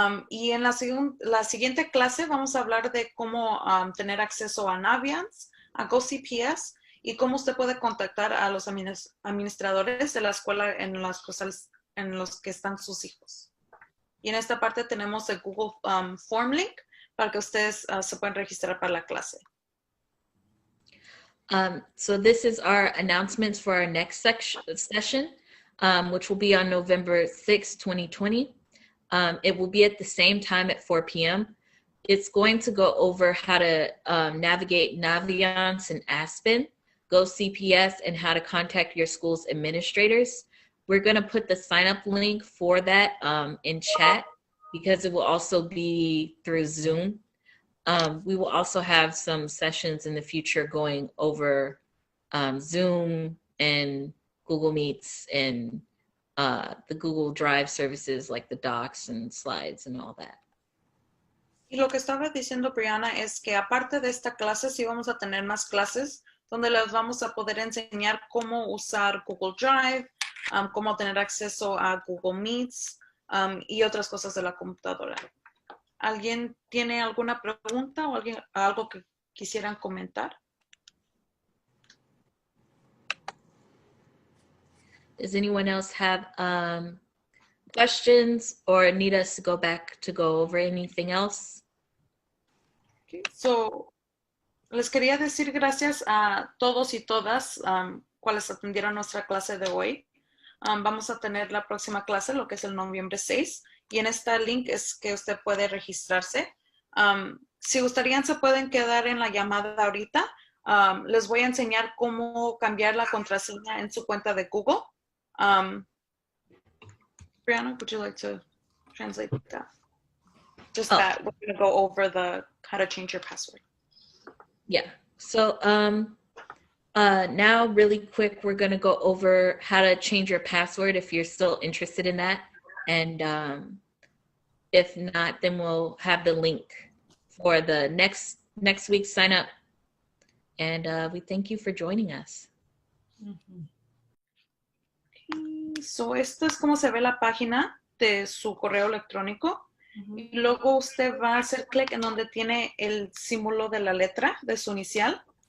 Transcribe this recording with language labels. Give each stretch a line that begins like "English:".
Spanish: Y en la siguiente clase vamos a hablar de cómo tener acceso a Naviance, a GoCPS y cómo usted puede contactar a los administradores de la escuela en los que están sus hijos. Y en esta parte tenemos el Google Form Link para que ustedes se puedan registrar para la clase.
English: So this is our announcements for our next session, which will be on November 6, 2020. It will be at the same time at 4 p.m. It's going to go over how to navigate Naviance and Aspen, GoCPS, and how to contact your school's administrators. We're going to put the sign-up link for that in chat because it will also be through Zoom. We will also have some sessions in the future going over Zoom and Google Meets and the Google Drive services like the docs and slides and all that.
Spanish: Y lo que estaba diciendo Brianna es que aparte de esta clase sí vamos a tener más clases donde les vamos a poder enseñar cómo usar Google Drive, cómo tener acceso a Google Meets y otras cosas de la computadora. ¿Alguien tiene alguna pregunta o algo que quisieran comentar?
English: Does anyone else have questions or need us to go over anything else? Okay.
Spanish: So, les quería decir gracias a todos y todas cuales atendieron nuestra clase de hoy. Vamos a tener la próxima clase, lo que es el noviembre 6, y en este link es que usted puede registrarse. Si gustarían, se pueden quedar en la llamada ahorita les voy a enseñar cómo cambiar la contraseña en su cuenta de Google.
English: Brianna, would you like to translate that? Just that we're going to go over how to change your password. Yeah. So now really quick, we're going to go over how to change your password if you're still interested in that. And if not, then we'll have the link for the next week's sign up. And we thank you for joining us.
Spanish: So esto es como se ve la página de su correo electrónico. Y luego usted va a hacer clic en donde tiene el símbolo de la letra de su inicial.